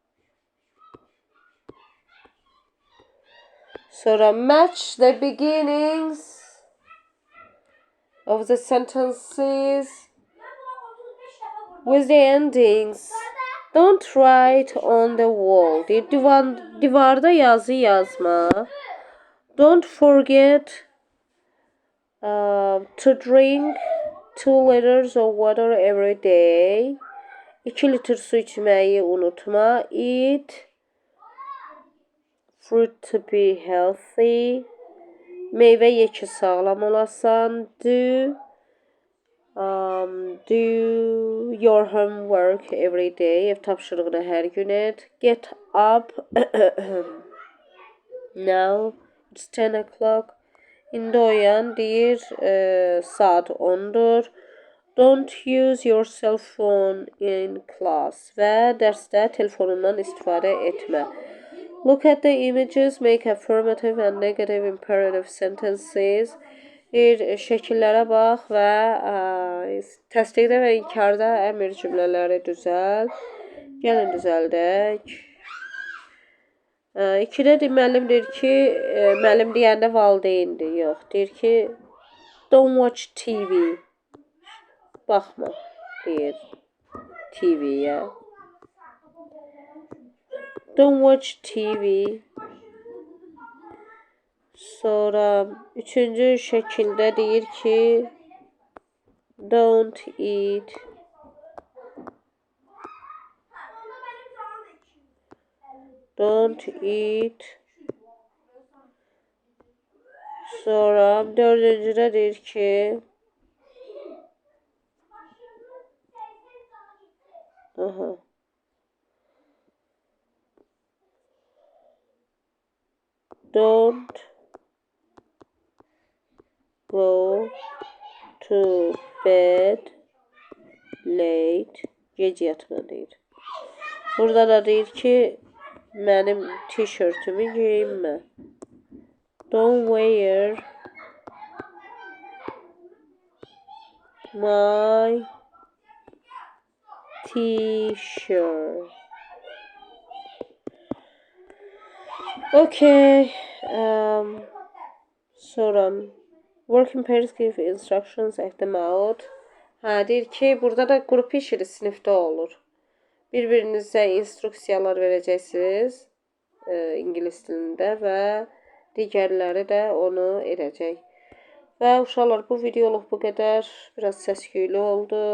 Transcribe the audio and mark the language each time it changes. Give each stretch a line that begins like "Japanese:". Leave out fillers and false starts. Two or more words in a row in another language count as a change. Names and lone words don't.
English: Sonra match the beginnings of the sentences with the endings. Don't write on the wall.
Azerbaijani: Divarda yazı yazma.
English: Don't forget to drink 2 liters of water every day.
Azerbaijani: 2 litr su içmeyi unutma.
English: Eat fruit to be healthy.
Azerbaijani: Meyve ye ki sağlam olasan.
English: Do your homework every day.
Azerbaijani: Ev tapşırığını her gün et.
English: Get up. Now it's 10 o'clock.
Azerbaijani: İndi oyan deyir saat 10'dur.
English: Don't use your cell phone in class.
Azerbaijani: Və dərsdə telefonundan istifadə etmə.
English: Look at the images, make affirmative and negative imperative sentences.
Azerbaijani: Şəkillərə bax və təsdiqdə və inkarda əmr cümlələri düzəl. Gəlin düzəldək. 2-də müəllim deyir ki, müəllim deyəndə valideyndir. Yox, deyir ki,
English: don't watch TV.
Azerbaijani: Baxma, deyir TV-yə.
English: Don't watch TV.
Azerbaijani: Sonra 3-cü şəkildə deyir ki,
English: don't eat
Azerbaijani: Sonra 4-cüdə deyir ki,
English: don't go to bed late.
Azerbaijani: Gec yatma deyir. Burada da deyir ki, mənim tişörtümü geyinmə.
English: Don't wear my t-shirt. Okay. Sonra work in pairs, give instructions, act them out.
Azerbaijani: Deyir ki, burada da qrup işi sinifdə olur. Bir-birinizə instruksiyalar verəcəksiniz ingilis dilində və digərləri də onu edəcək. Və uşaqlar, bu videoluq bu qədər. Biraz səs-küylü oldu.